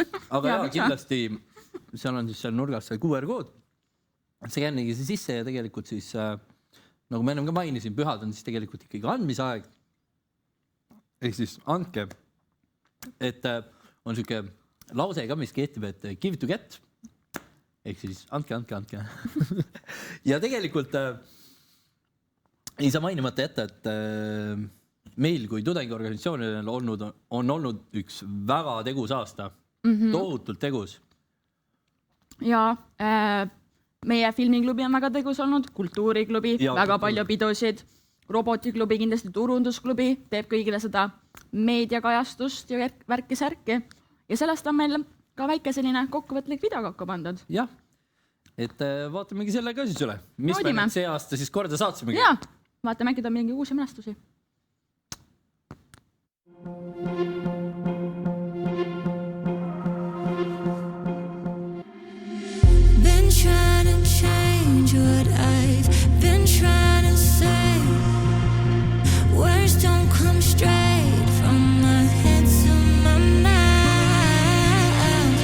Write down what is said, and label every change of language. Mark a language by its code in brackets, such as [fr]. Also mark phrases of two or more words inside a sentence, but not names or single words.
[et] Aga jaa, kindlasti seal on siis seal nurgas see QR-kood. See kännigi see sisse ja tegelikult siis, nagu ma ennem ka mainisin, pühad on siis tegelikult ikkagi andmisaeg. Ehk siis andke, et on siuke lause ka, mis kehtib, et [en] give to get. [et] Ehk siis andke. Ja tegelikult ei saa mainimata jätta, et meil kui tudengiorganisatsioonil on olnud üks väga tegus aasta. Tohutult tegus. Ja meie filmiklubi on väga tegus olnud, kultuuriklubi, väga palju pidusid, robotiklubi, kindlasti turundusklubi, teeb kõigile seda meediakajastust ja värki-särki. Ja sellest on meil ka väike selline kokkuvõtlik video kokku pandud. Jah, et vaatamegi selle ka siis üle. Mis me see aasta siis korda saatsimegi? Jaa, vaatame äkki ta mingi uusi mälestusi. [en] Been trying to change what I've been trying to say. Words don't come straight from my head to my mouth.